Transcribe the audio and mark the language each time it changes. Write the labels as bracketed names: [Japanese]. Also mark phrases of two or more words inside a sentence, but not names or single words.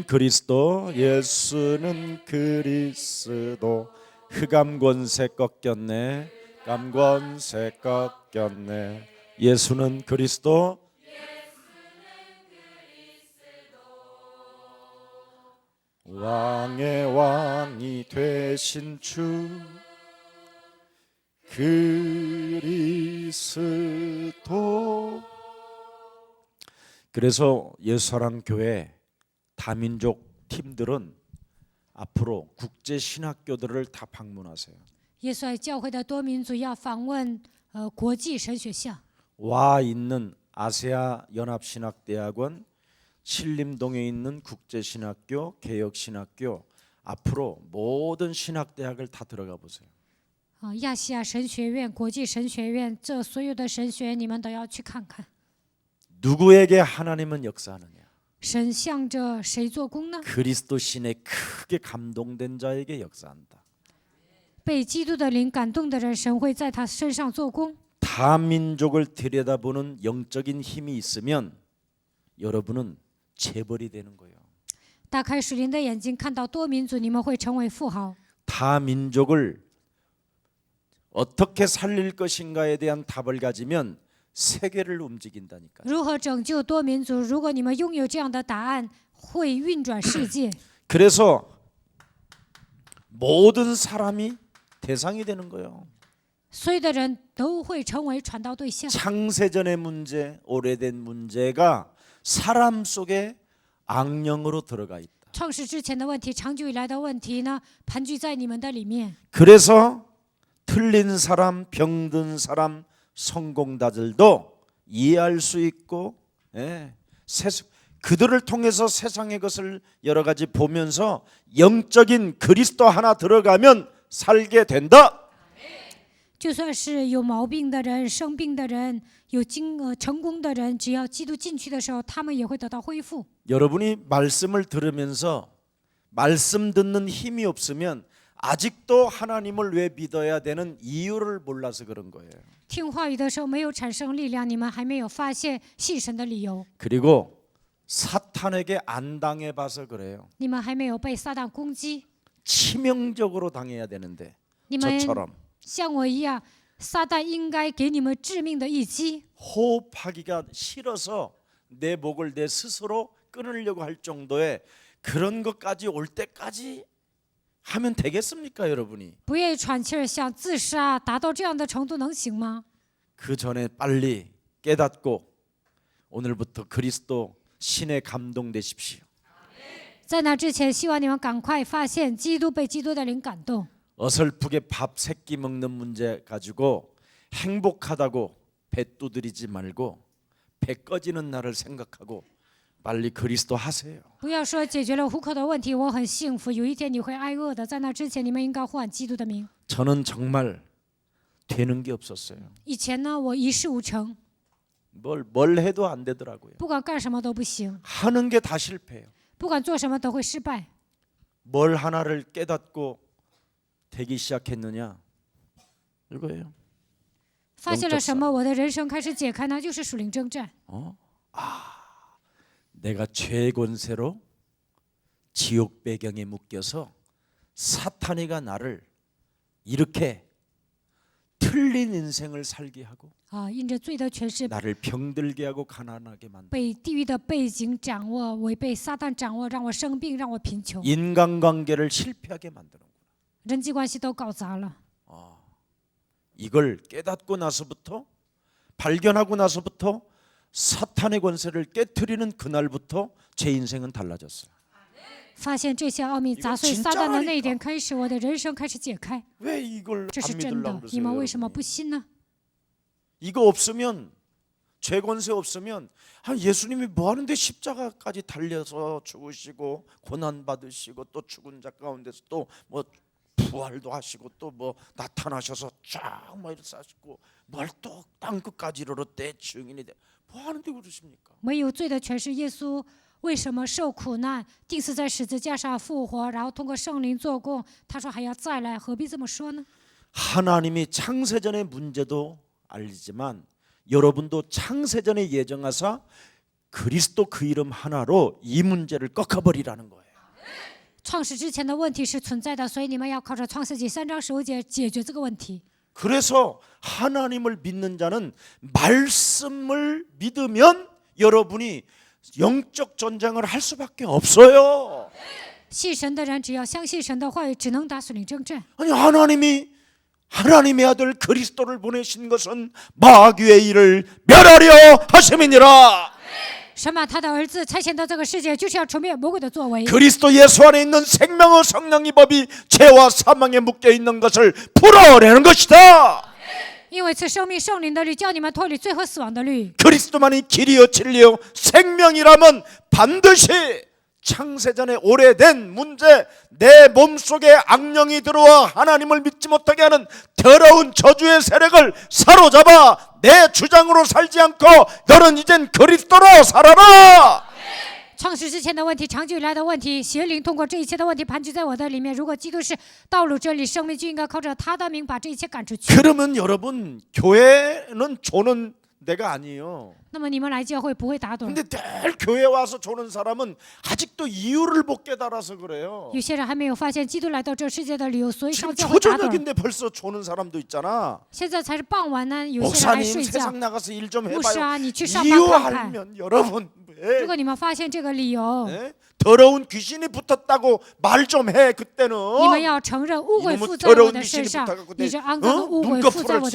[Korean] 그리스도 예수는 그리스도 흑암 권세 꺾였네 감권세 꺾였네 예수는 그리스도 왕의 왕이 되신 주 그리스도. 그래서 예수사랑교회 다민족 팀들은 앞으로 국제 신학교들을 다 방문하세요. [Chinese] 耶稣爱教会的多民族要访问国际神学校。 [Korean] 와 있는 아세아 연합신학대학원 신림동에 있는 국제신학교 개혁신학교 앞으로 모든 신학대학을 다 들어가 보세요. [Chinese] 亚细亚神学院、国际神学院，这所有的神学院你们都要去看看。 [Korean] 누구에게 하나님은 역사하느냐? [Chinese] 神向着谁做工呢？ [Korean] 그리스도 신에 크게 감동된 자에게 역사한다. [Chinese] 被基督的灵感动的人，神会在他身上做工。 [Korean] 다민족을 들여다보는 영적인 힘이 있으면 여러분은 재벌이 되는 거예요. [Chinese] 打开属灵的眼睛，看到多民族，你们会成为富豪。 [Korean] 다민족을 어떻게 살릴 것인가에 대한 답을 가지면 세계를 움직인다니까. [Chinese] 如何拯救多民族？如果你们拥有这样的答案，会运转世界。 [Korean] 그래서 모든 사람이 대상이 되는 거예요. [Chinese] 所有的人都会成为传道对象。 [Korean] 창세전의 문제, 오래된 문제가 사람 속에 악령으로 들어가 있다. [Chinese] 创世之前的问题，长久以来的问题呢，盘踞在你们的里面。 [Korean] 그래서 틀린 사람, 병든 사람, 성공자들도 이해할 수 있고, 그들을 통해서 세상의 것을 여러 가지 보면서 영적인 그리스도 하나 들어가면 살게 된다. [Chinese] 就算是有毛病的人、生病的人、成功的人，只要基督进去的时候，他们也会得到恢复。 [Korean] 여러분이 말씀을 들으면서 말씀 듣는 힘이 없으면 아직도 하나님을 왜 믿어야 되는 이유를 몰라서 그런 거예요. [Chinese] 听话语的时候没有产生力量，你们还没有发现信神的理由， [Korean] 그리고 사탄에게 안 당해봐서 그래요. [Chinese] 你们还没有被撒旦攻击， [Korean] 치명적으로 당해야 되는데 [Chinese] 你们 [Korean] 저처럼 [Chinese] 像我一样，撒旦应该给你们致命的一击。 [Korean] 호흡하기가 싫어서 내 목을 내 스스로 끊으려고 할 정도의 그런 것까지 올 때까지 하면 되겠습니까, 여러분이? [Chinese] 不愿意喘气儿，想自杀，达到这样的程度能行吗？ [Korean] 그 전에 빨리 깨닫고 오늘부터 그리스도 신에 감동되십시오. [Chinese] 在那之前，希望你们赶快发现基督被基督的灵感动。 [Korean] 어설프게 밥 세 끼 먹는 문제 가지고 행복하다고 배 두드리지 말고 배 꺼지는 날을 생각하고 빨리 그리스도 하세요. [Chinese] 不要说解决了糊口的问题，我很幸福。有一天你会挨饿的，在那之前，你们应该唤基督的名。 [Korean] 저는 정말 되는 게 없었어요. [Chinese] 以前呢，我一事无成， [Korean] 뭘 해도 안 되더라고요. [Chinese] 不管干什么都不行， [Korean] 하는 게 다 실패해요. [Chinese] 不管做什么都会失败。 [Korean] 뭘 하나를 깨닫고 되기 시작했느냐? 이거예요. [Chinese] 发现了什么，我的人生开始解开呢？就是属灵征战。 [Korean] 내가 죄 권세로 지옥 배경에 묶여서 사탄이가 나를 이렇게 틀린 인생을 살게 하고 [Chinese] 因着罪的权势， [Korean] 나를 병들게 하고 가난하게 만들고 [Chinese] 被地狱的背景掌握，我被撒旦掌握，让我生病，让我贫穷， [Korean] 인간관계를 실패하게 만드는 거예요. [Chinese] 人际关系都搞砸了。 [Korean] 이걸 깨닫고 나서부터 발견하고 나서부터 사탄의 권세를 깨트리는 그날부터 제 인생은 달라졌어요. [Chinese] 发现这些奥秘砸碎撒旦的那一点开始，我的人生开始解开。 [Korean] 왜 이걸 [Chinese] 这是 [Korean] 안 [Chinese] 真 [Korean] 믿으려고 [Chinese] 的，你们 [Korean] 그러세요? [Chinese] 为什么 [Korean] 여러분이? [Chinese] 不信呢？ [Korean] 이거 없으면 죄 권세 없으면 예수님이 뭐 하는데 십자가까지 달려서 죽으시고 고난 받으시고 또 죽은 자 가운데서 또 뭐 부활도 하시고 또 뭐 나타나셔서 쫙막 이렇게 하시고 뭘 또 땅 끝까지 이르렀대 증인이 돼. 뭐 하는데 그러십니까? [Chinese] 没有罪的全是耶稣，为什么受苦难，钉死在十字架上复活，然后通过圣灵做工？他说还要再来，何必这么说呢？ [Korean] 하나님이 창세전의 문제도 알리지만 여러분도 창세전에 예정하사 그리스도 그 이름 하나로 이 문제를 꺾어버리라는 거예요. [Chinese] 创始之前的问题是存在的，所以你们要靠着创世纪3章15节解决这个问题。 [Korean] 그래서 하나님을 믿는 자는 말씀을 믿으면 여러분이 영적 전쟁을 할 수밖에 없어요. [Chinese] 信神的人只要相信神的话语，只能打属灵征战。 [Korean] 아니 하나님의 아들 그리스도를 보내신 것은 마귀의 일을 멸하려 하심이니라. [Chinese] 神把他的儿子差遣到这个世界，就是要除灭魔鬼的作为。 [Korean] 그리스도 예수 안에 있는 생명의 성령의 법이 죄와 사망에 묶여 있는 것을 풀어내는 것이다. [Chinese] 因为赐生命圣灵的律，叫你们脱离罪和死亡的律。 [Korean] 그리스도만이 길이요 진리요 생명이라면 반드시 창세전에 오래된 문제, 내 몸속에 악령이 들어와 하나님을 믿지 못하게 하는 더러운 저주의 세력을 사로잡아 내 주장으로 살지 않고 너는 이젠 그리스도로 살아라. [Chinese] 创世之前的问题，长久以来的问题，邪灵通过这一切的问题盘踞在我的里面。如果基督是道路、真理、生命，就应该靠着他的名把这一切赶出去。 [Korean] 그러면 여러분 교회는 조는 내가 아니에요. [Chinese] 那么你们来教会不会打盹。 [Korean] 근데 늘 교회 와서 조는 사람은 아직도 이유를 못 깨달아서 그래요. [Chinese] 有些人还没有发现基督来到这世界的理由，所以 [Korean] 지금 [Chinese] 上教会打盹。 [Korean] 초저녁인데 벌써 조는 사람도 있잖아. [Chinese] 现在才是傍晚呢，有些人还 [Korean] 목사님 [Chinese] 睡觉。 [Korean] 세상 나가서 일 좀 [Chinese] 牧师 [Korean] 해봐요. [Chinese] 啊，你去上班看看。 [Korean] 이유 알면 여러분 [Chinese] 如果你们发现这个理由， [Korean] 예? 더러운 귀신이 붙었다고 말 좀 해. 그때는 [Chinese] 你们要承认污鬼 [Korean] 이놈의 [Chinese] 附在我 [Korean] 더러운 [Chinese] 的身 [Korean] 귀신이 [Chinese] 上， [Korean] 붙어갖고 [Chinese] 你 [Korean] 내 [Chinese] 这肮脏的污鬼附在